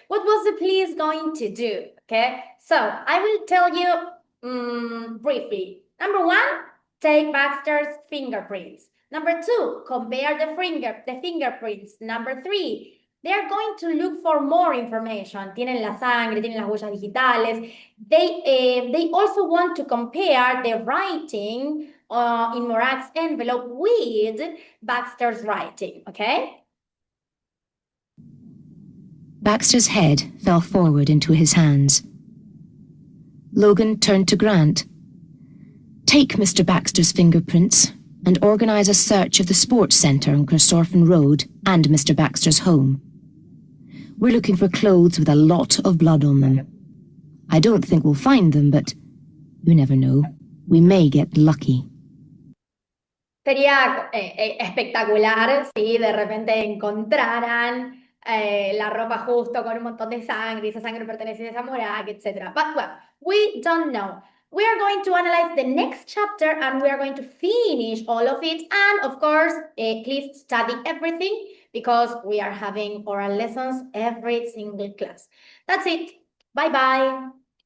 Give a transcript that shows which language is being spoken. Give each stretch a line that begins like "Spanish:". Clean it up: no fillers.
English: What was the police going to do? Okay, so I will tell you briefly. Number one, take Baxter's fingerprints. Number two, compare the fingerprints. Number three, they are going to look for more information.
Spanish: Tienen la sangre, tienen las huellas digitales.
English: They also want to compare the writing in Morag's envelope with Baxter's writing, okay? Baxter's head fell forward into his hands. Logan turned to Grant. Take Mr. Baxter's fingerprints and organise a search of the sports centre on Crestorfen Road and Mr. Baxter's home. We're looking for clothes with a lot of blood on them. I don't think we'll find them, but you never know. We may get lucky.
Spanish: Sería espectacular si de repente encontraran la ropa justo con un montón de sangre, y esa sangre pertenece a Morag, etc.
English: But well, we don't know. We are going to analyze the next chapter and we are going to finish all of it. And of course, please study everything because we are having oral lessons every single class. That's it. Bye-bye.